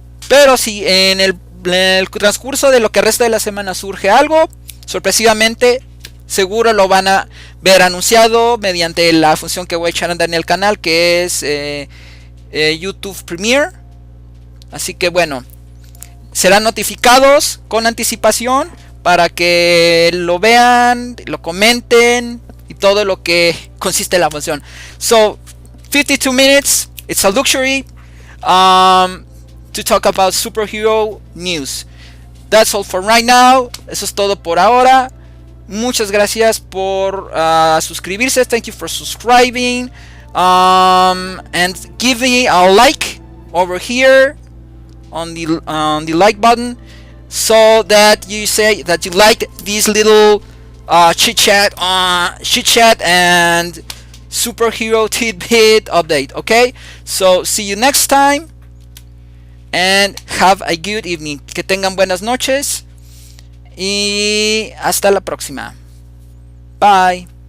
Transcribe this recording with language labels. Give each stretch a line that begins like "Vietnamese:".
Spanish: Pero si en el transcurso de lo que resta de la semana surge algo, sorpresivamente seguro lo van a ver anunciado mediante la función que voy a echar en el canal, que es YouTube Premiere. Así que bueno, serán notificados con anticipación para que lo vean, lo comenten y todo lo que consiste en la función.
English: So, 52 minutes, it's a luxury to talk about superhero news. That's all for right now.
Spanish: Eso es todo por ahora. Muchas gracias por suscribirse.
English: Thank you for subscribing. And give me a like over here on the like button, so that you say that you like this little chit chat and superhero tidbit update. Okay, so see you next time and have a good evening.
Spanish: Que tengan buenas noches y hasta la próxima. Bye.